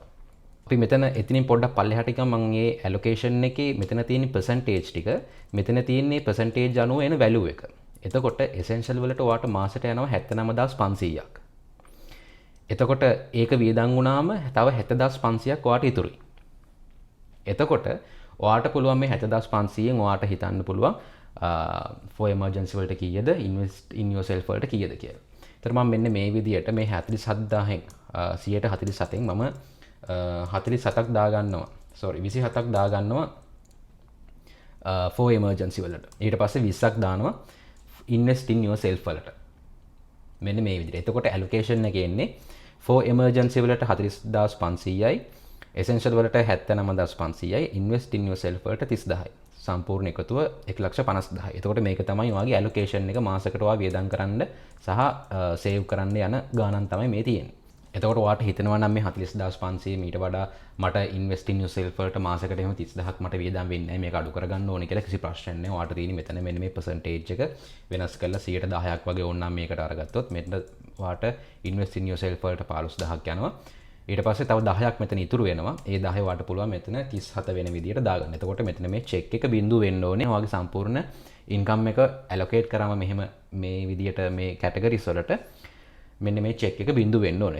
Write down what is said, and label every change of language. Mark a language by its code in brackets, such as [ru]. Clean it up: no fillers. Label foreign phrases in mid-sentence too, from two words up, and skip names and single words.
[si] අපි මෙතන එතනින් පොඩ්ඩක් පල්ලෙහාට ගියම මම මේ allocation එකේ මෙතන තියෙන percentage ටික මෙතන තියෙන්නේ percentage අනුව එන value එක. එතකොට essential වලට ඔයාට මාසෙට යනවා 79500ක්. එතකොට ඒක වියදම් වුණාම තව 70500ක් ඔයාට ඉතුරුයි. එතකොට ඔයාට පුළුවන් මේ 70500න් ඔයාට හිතන්න පුළුවන් [en] for emergency [si] වලට කීයද [en] invest in yourself [si] වලට කීයද කියලා. ඒතර මම මෙන්න මේ විදියට මේ 47000න් 147න් මම 47ක් දාගන්නවා. sorry 27ක් දාගන්නවා [en] for emergency [si] වලට. ඊට පස්සේ 20ක් දානවා [en] invest in yourself [si] වලට. මෙන්න මේ විදිහට. එතකොට allocation එක එන්නේ [en] for emergency [si] වලට 40500යි, essential වලට 79500යි, [en] invest in yourself [si] වලට 30000යි. සම්පූර්ණ එකතුව 150000යි. එතකොට මේක තමයි ඔයාගේ allocation එක මාසකට ඔයා වියදම් කරන්න සහ save කරන්න යන ගාණන් තමයි මේ තියෙන්නේ. එතකොට ඔයාට හිතෙනවා නම් මේ 40500 මීට වඩා මට [en] invest in yourself [si] වලට මාසකට එහෙම 30000ක් මට වියදම් වෙන්නේ නැහැ, මේක අඩු කරගන්න ඕනේ කියලා කිසි ප්‍රශ්නයක් නැහැ. ඔයාට තියෙන්නේ මෙතන මෙන්න මේ percentage එක වෙනස් කරලා 10%ක් වගේ ඕනනම් මේකට අරගත්තොත් මෙතන ඔයාට [en] invest in yourself [si] වලට 15000ක් යනවා. ඊට පස්සේ තව 10ක් මෙතන ඉතුරු වෙනවා. ඒ 10 වට පුළුවන් මෙතන 37 වෙන විදියට දාගන්න. එතකොට මෙතන මේ check එක බිඳුව වෙන්න ඕනේ. ඔයාගේ සම්පූර්ණ income එක allocate කරාම මෙහෙම මේ විදියට මේ categories වලට මෙන්න මේ check එක බිඳුව වෙන්න ඕනේ.